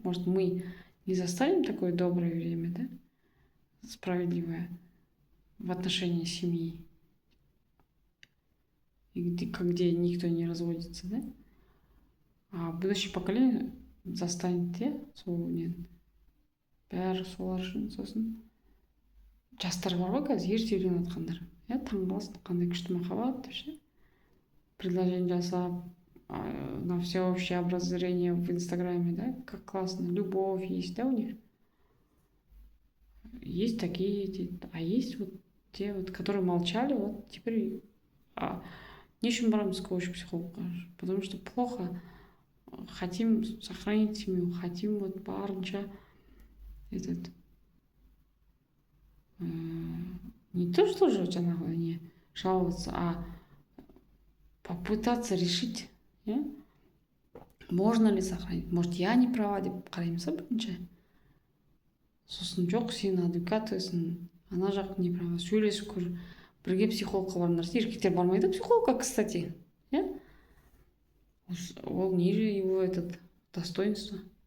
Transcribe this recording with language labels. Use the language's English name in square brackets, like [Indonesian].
[Russian] Может, мы не застанем такое доброе время, да? Справедливое в отношении семьи. где никто не разводится, да? А будущее поколение застанет, [Kazakh] иә, сол нені. Бәрі солар үшін. Сосын жастар бар ғой қазір ерте үйленіп жатқандар. Иә, таңғаласың, қандай күшті махаббат деп ше. [Russian] Предложение жасап, на всеобщее обозрение в Инстаграме, да, как классно, любовь есть, да, у них. Есть такие, а есть вот те, вот, которые молчали, вот теперь [Kazakh] не үшін барамыз коуч психологқа? [Russian] Потому что плохо, хотим сохранить семью, хотим вот барынша этот не то, что же жаңағы не жаловаться, а попытаться решить, можно ли сохранить, может я не права [Kazakh] деп қараймыз ба бірінші. Сосын жоқ, сен адвокатысың, ана жақ [Russian] не права, [Kazakh] сөйлесіп көр, бірге психологқа барыңдар. Еркектер бармайды психологқа, [Russian] кстати, ол ниже его этот достоинство.